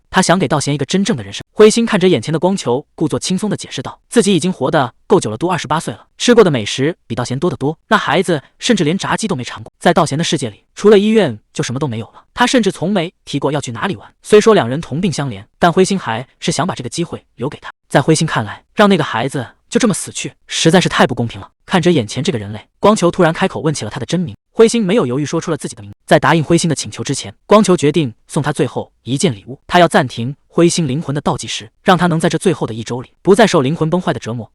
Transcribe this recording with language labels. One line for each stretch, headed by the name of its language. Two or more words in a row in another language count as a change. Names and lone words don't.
Chinese: 他想給道賢一個真正的人生。灰星看着眼前的光球，故作輕鬆地解釋道：“自己已經活得夠久了，都28歲了，吃過的美食比道賢多得多。那孩子甚至連炸雞都沒嘗過，在道賢的世界裡，除了醫院就什麼都沒有了。他甚至從沒提過要去哪裡玩。雖說兩人同病相憐，但灰星還是想把這個機會留給他。在灰星看來，讓那個孩子就這麼死去，實在是太不公平了。” 看着眼前這個人類，光球突然開口問起了他的真名。灰星沒有猶豫說出了自己的名字。在答應灰星的請求之前，光球決定送他最後一件禮物。他要暫停灰星靈魂的倒計時，讓他能在這最後的1周裡不再受靈魂崩壞的折磨。